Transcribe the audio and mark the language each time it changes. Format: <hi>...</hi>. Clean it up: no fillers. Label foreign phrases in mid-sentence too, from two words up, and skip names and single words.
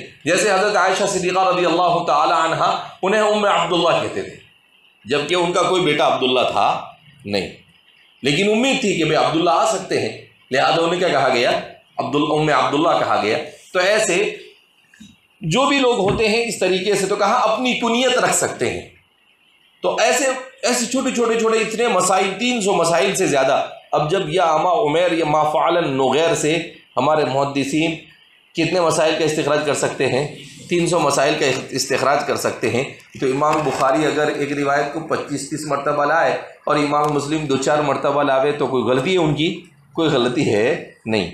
<ur>جیسے حضرت عائشہ صدیقہ</ur> <ar>رضی اللہ تعالی عنہ،</ar> <ur>انہیں ام عبداللہ کہتے تھے، جبکہ ان کا کوئی بیٹا عبداللہ تھا نہیں، لیکن امید تھی کہ بھئی عبداللہ آ سکتے ہیں، لہذا انہیں کیا کہا گیا، ام عبداللہ کہا گیا۔ تو ایسے جو بھی لوگ ہوتے ہیں اس طریقے سے، تو کہا اپنی کنیت رکھ سکتے ہیں۔ تو ایسے چھوٹے چھوٹے اتنے مسائل، 300 مسائل سے زیادہ۔ اب جب</ur> <ar>یا اما عمیر یا ما فعل النغیر</ar> <ur>سے ہمارے محدثین کتنے مسائل کا استخراج کر سکتے ہیں؟ 300 مسائل کا استخراج کر سکتے ہیں۔ تو امام بخاری اگر ایک روایت کو 25-30 مرتبہ لائے اور امام مسلم 2-4 مرتبہ لاوے، تو کوئی غلطی ہے ان کی؟ کوئی غلطی ہے نہیں۔</ur>